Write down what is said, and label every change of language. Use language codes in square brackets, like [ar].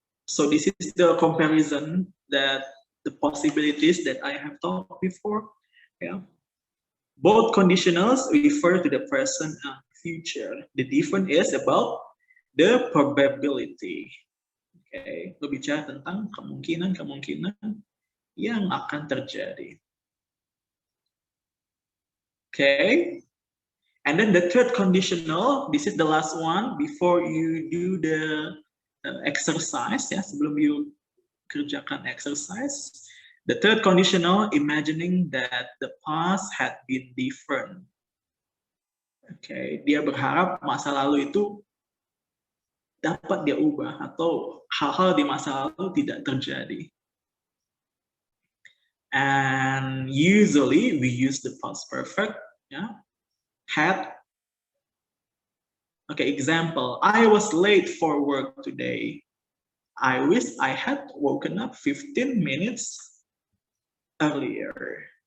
[en] So this is the comparison that the possibilities that I have talked before. Yeah. Both conditionals refer to the present and future. The difference is about the probability. [id] Okay, berbicara tentang kemungkinan-kemungkinan yang akan terjadi. [en] Okay, and then the third conditional, this is the last one before you do the exercise, [id] ya, sebelum [en] you kerjakan exercise. The third conditional, imagining that the past had been different. [id] Okay, dia berharap masa lalu itu dapat dia ubah atau hal-hal di masa lalu tidak terjadi. [en] And usually we use the past perfect, yeah. Had. Okay, example, I was late for work today. I wish I had woken up 15 minutes earlier.